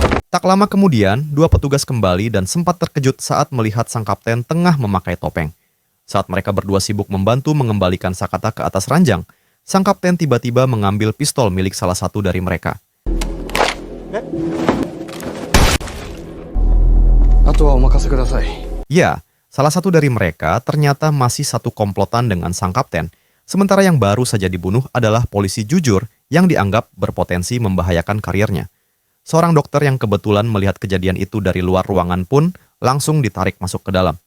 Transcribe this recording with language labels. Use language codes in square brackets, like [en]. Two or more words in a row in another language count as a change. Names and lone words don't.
[id] Tak lama kemudian, dua petugas kembali dan sempat terkejut saat melihat sang kapten tengah memakai topeng. Saat mereka berdua sibuk membantu mengembalikan Sakata ke atas ranjang, sang kapten tiba-tiba mengambil pistol milik salah satu dari mereka. [ja] あとはお任せください。 [id] Ya, salah satu dari mereka ternyata masih satu komplotan dengan sang kapten, sementara yang baru saja dibunuh adalah polisi jujur yang dianggap berpotensi membahayakan karirnya. Seorang dokter yang kebetulan melihat kejadian itu dari luar ruangan pun langsung ditarik masuk ke dalam.